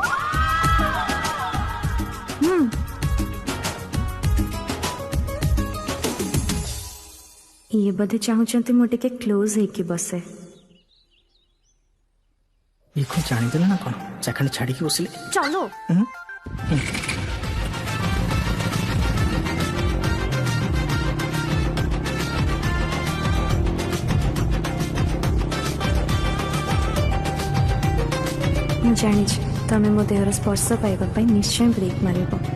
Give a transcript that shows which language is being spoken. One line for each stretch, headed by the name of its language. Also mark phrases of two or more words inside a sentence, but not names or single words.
Odia: ଏ ବୋଧେ ଚାହୁଁଛନ୍ତି ମୁ ଟିକେ କ୍ଲୋଜ ହେଇକି ବସେ। ଏ କୁ ଜାଣି ଦେଲା ନା କୋଣ ଚାଖଣ୍ଡ ଛାଡ଼ି କି ବସିଲେ ଚାଲ। ମୁ ଜାଣିଛି ତମେ ମୋ ଦେହର ସ୍ପର୍ଶ ପାଇବା ପାଇଁ ନିଶ୍ଚୟ ବ୍ରେକ ମାରିବ।